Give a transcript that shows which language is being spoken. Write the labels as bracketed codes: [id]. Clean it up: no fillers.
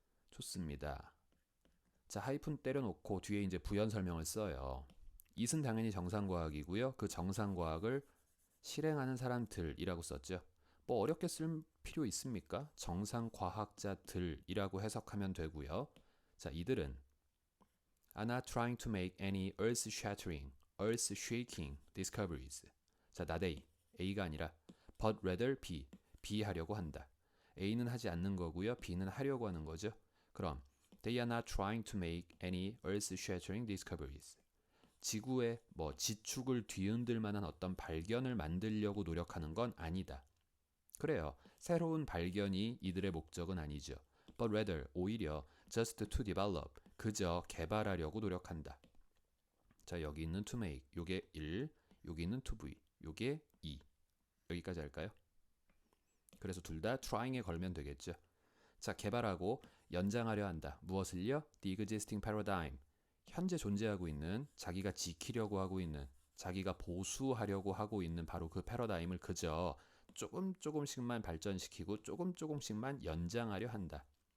[ko] 좋습니다. 자, 하이픈 때려놓고 뒤에 이제 부연 설명을 써요. it은 당연히 정상과학이고요. 그 정상과학을 실행하는 사람들이라고 썼죠. 뭐 어렵게 쓸 필요 있습니까? 정상과학자들이라고 해석하면 되고요. 자, 이들은 [en] are not trying to make any earth-shattering, earth-shaking discoveries. [ko] 자, [en] not A, [ko] A가 아니라 [en] but rather B [ko] 하려고 한다. A는 하지 않는 거고요. B는 하려고 하는 거죠. 그럼 [en] they are not trying to make any earth-shattering discoveries. [ko] 지구의 뭐 지축을 뒤흔들 만한 어떤 발견을 만들려고 노력하는 건 아니다. 그래요. 새로운 발견이 이들의 목적은 아니죠. [en] But rather, [ko] 오히려 [en] just to develop, [ko] 그저 개발하려고 노력한다. 자, 여기 있는 to make, 요게 1, 여기 있는 to be, 요게 2. 여기까지 할까요? 그래서 둘 다 trying에 걸면 되겠죠. 자, 개발하고 연장하려 한다. 무엇을요? [en] The existing paradigm. [ko] 현재 존재하고 있는, 자기가 지키려고 하고 있는, 자기가 보수하려고 하고 있는 바로 그 패러다임을 그저 조금씩만 발전시키고 조금씩만 연장하려 한다.